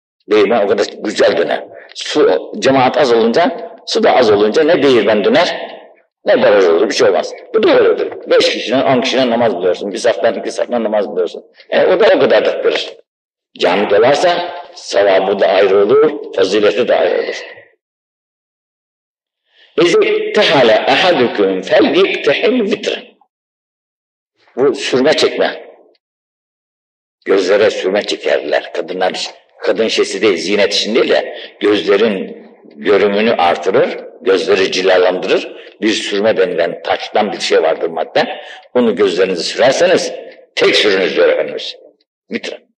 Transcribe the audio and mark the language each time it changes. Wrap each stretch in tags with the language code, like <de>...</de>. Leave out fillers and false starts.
<tr>Değirmen o kadar güzel döner. Su, cemaat az olunca, su da az olunca ne değirmen döner, ne baraj olur, bir şey olmaz. Bu da öyledir. 5 kişinin, 10 kişinin namaz buluyorsun. Bir saftan, iki saftan namaz buluyorsun. O da o kadar dertlidir. Cami dolarsa sevabı da ayrı olur, fazileti de ayrı olur.</tr> <ar>اِذِكْتَحَلَ اَحَدُكُمْ فَلْيِكْتَحِلْ وِتْرًا</ar> <tr>Bu sürme çekme. Gözlere sürme çekerler. Kadınlar, kadın şeysi değil, ziynet için değil de gözlerin görümünü artırır, gözleri cilalandırır. Bir sürme denilen, taçtan bir şey vardır madde. Bunu gözlerinizi sürerseniz, tek sürünüz diyor Efendimiz. Vitran.</tr>